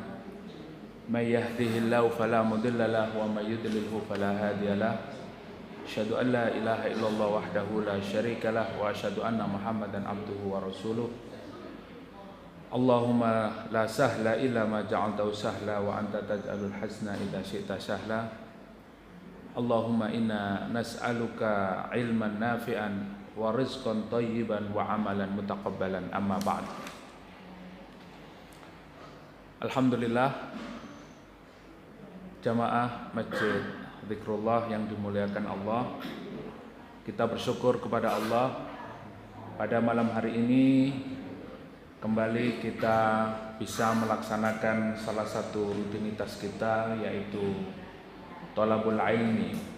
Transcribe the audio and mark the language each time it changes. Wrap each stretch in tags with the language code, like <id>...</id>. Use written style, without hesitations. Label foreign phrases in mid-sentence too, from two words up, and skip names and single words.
<ar>من يهده الله فلا مضل له ومن يضلله فلا هادي له. أشهد أن لا إله إلا الله وحده لا شريك له وأشهد أن محمدا عبده ورسوله. اللهم لا سهل إلا ما جعلته سهلا وأنت تجعل الحزن إذا شئت سهلا. اللهم إنا نسألك علما نافعا ورزقا طيبا وعملا متقبلا، أما بعد.</ar> <id>Alhamdulillah, jamaah Masjid Zikrullah yang dimuliakan Allah, kita bersyukur kepada Allah pada malam hari ini kembali kita bisa melaksanakan salah satu rutinitas kita, yaitu</id> <ar>طلب العلم.</ar>